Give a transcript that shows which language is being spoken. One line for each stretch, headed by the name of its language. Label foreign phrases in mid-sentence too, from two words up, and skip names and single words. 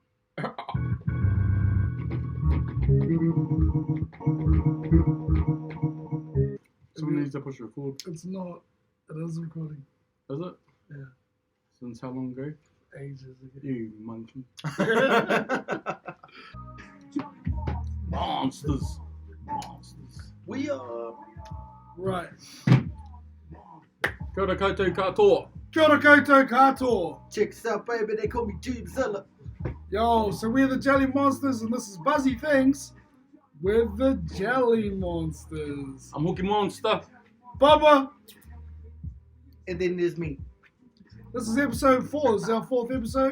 English: Someone needs to push record. It's not. It is recording. Is it? Yeah. Since how long ago? Ages ago. You monkey. Monsters. We are. Right.
Māori: Kia ora koutou katoa. Kia ora koutou katoa.
English: Check this out, baby. They call me Zilla. Yo, so we're the Jelly Monsters and this is Buzzy Things with the Jelly Monsters. I'm Hooky Monster. Bubba, And then there's me. this is episode 4. This is our 4th episode.